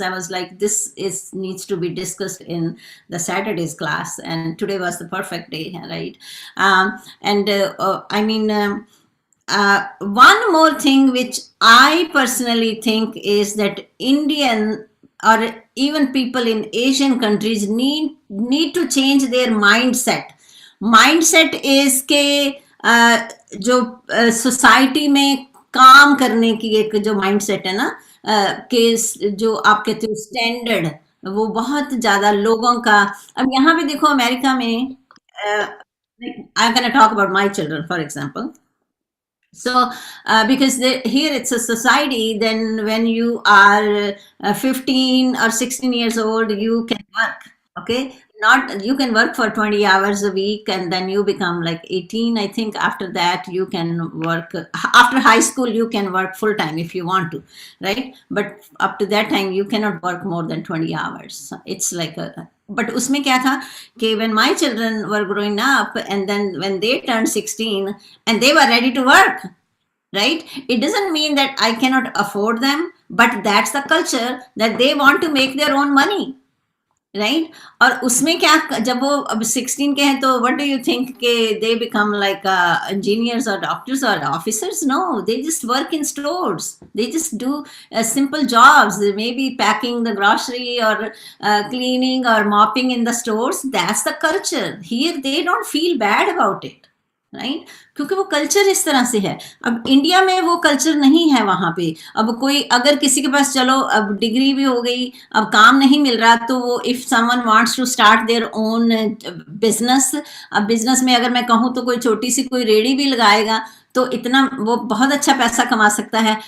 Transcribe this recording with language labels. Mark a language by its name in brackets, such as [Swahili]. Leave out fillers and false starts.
[English] I was like, this is needs to be discussed in the Saturday's class, and today was the perfect day, right? And I mean. One more thing which I personally think is that Indian or even people in Asian countries need to change their mindset. Mindset is [Hindi] के जो society में काम करने की एक जो mindset है ना, कि जो आप कहते हो स्टैंडर्ड, वो बहुत ज्यादा लोगों का। अब यहाँ पे देखो अमेरिका में, [English] I am gonna talk about my children for example. So, because here it's a society, then when you are 15 or 16 years old, you can work. Okay. Not, you can work for 20 hours a week and then you become like 18. I think after that, you can work. After high school, you can work full time if you want to, right? But up to that time, you cannot work more than 20 hours. So it's like a, but [Hindi] उसमें क्या था कि [English] when my children were growing up and then when they turned 16 and they were ready to work, right? It doesn't mean that I cannot afford them, but that's the culture that they want to make their own money, right? [Hindi] और उसमें क्या, जब वो अब 16 के हैं तो [English] what do you think के they become like engineers or doctors or officers? No, they just work in stores. They just do simple jobs, maybe packing the grocery or cleaning or mopping in the stores. That's the culture. Here they don't feel bad about it, right? [Hindi] क्योंकि वो culture इस तरह से है। अब India में वो culture नहीं है वहां पे। अब कोई अगर किसी के पास चलो अब डिग्री भी हो गई, अब काम नहीं मिल रहा, तो वो [English] if someone wants to start their own business, [Hindi] अब बिजनेस में अगर मैं कहूँ तो कोई छोटी सी कोई रेडी भी लगाएगा तो इतना वो बहुत अच्छा पैसा कमा सकता है।